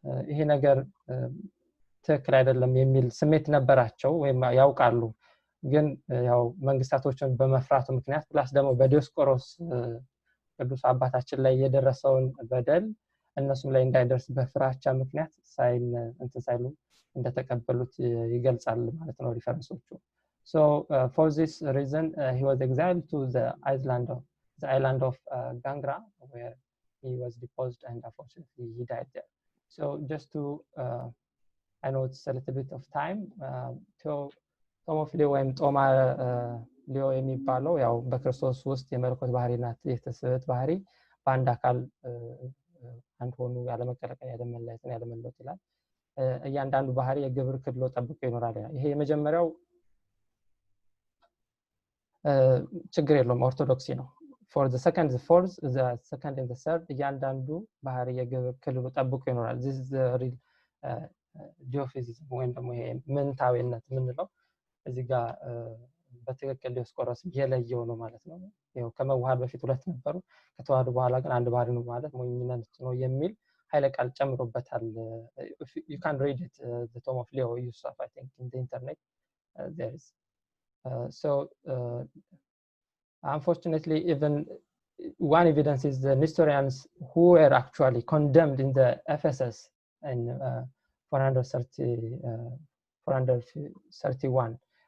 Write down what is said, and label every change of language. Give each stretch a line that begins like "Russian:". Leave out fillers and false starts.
Amharic: ይሄ ነገር ትክክል አይደለም የሚል ስሜት ነበራቸው ወይም ያውቃሉ። ግን ያው መንግስታቶችን በመፍራቱ ምክንያት ፕላስ ደግሞ በዲዮስቆሮስ ቅዱስ አባታችን ላይ የደረሰውን በደል እነሱም ላይ እንዳይደርስ በፍራቻ ምክንያት ሳይሉ እንደተቀበሉት ይገልጻል ማለት ነው። ሪፈረንሶቹ
English: So for this reason, he was exiled to the island of the island of Gangra, where he was deposed and unfortunately he died there. So just to, I know it's a little bit of time, Tom of Leo and Toma Leo
Amharic: የሚባለው ያው በክርስቶስ ውስጥ የመለኮት ባህሪና የተስበት ባህሪ በአንድ አካል አንድ ሆኑ ያለመቀላቀል ያለመለያየትን ያለመለወጥ ይላል። እያንዳንዱ ባህሪ የግብር ክልሎ ጠብቆ ይኖራል። ይሄ የመጀመሪያው ችግር የለውም ኦርቶዶክሲ ነው።
English: For the second, the fourth, the second and the third
Amharic: እያንዳንዱ ባህሪ የግብር ክልሎ ጠብቆ ይኖራል።
English: This is the real
Amharic: ጂኦፊዚዝም ወይም ደግሞ ይሄ ምንታዊነት የምንለው እዚህ ጋር በትክክል ዲዮስቆሮስ የለየው ነው ማለት ነው። ያው ከመዋሃድ በፊት ሁለት ነበሩ፣ ከተዋሃዱ በኋላ ግን አንድ ባህሪ ነው ማለት ሞኝነት ነው የሚል ኃይለ ቃል ጨምሮበታል።
English: You can read it, the Tom of Leo Yusuf, I think, in the internet. There is. Unfortunately, even one evidence is the Nestorians who were actually condemned in the Ephesus in 431.